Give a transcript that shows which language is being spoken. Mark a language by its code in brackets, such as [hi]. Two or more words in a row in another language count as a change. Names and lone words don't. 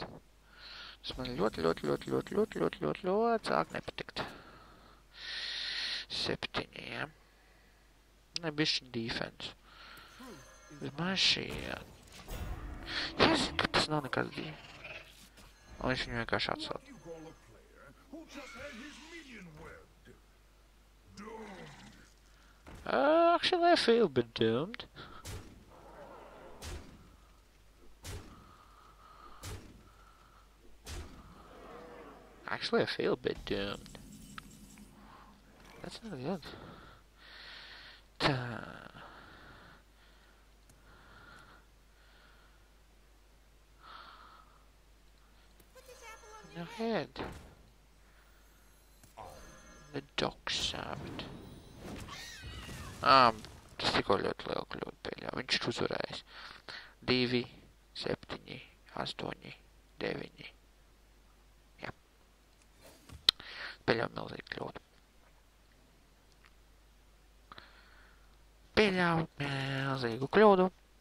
[lv] Tas man ļoti sāk nepatikt. 7, jā. Ne, bišķi defense. Bet man šī, jā. Jā, es zinu, ka tas nav nekāds divi. Un viņš viņu vienkārši atsauc. [en] Actually, I feel a bit doomed. Actually, I feel a bit doomed. That's not good. No head. The dog saved. [lv] Tas tikko ļoti lielu kļūdu pieļauj. Viņš ir uzvarējis. 2, 7, 8, 9. Jā. Pieļauj milzīgu kļūdu. Pieļauj milzīgu kļūdu.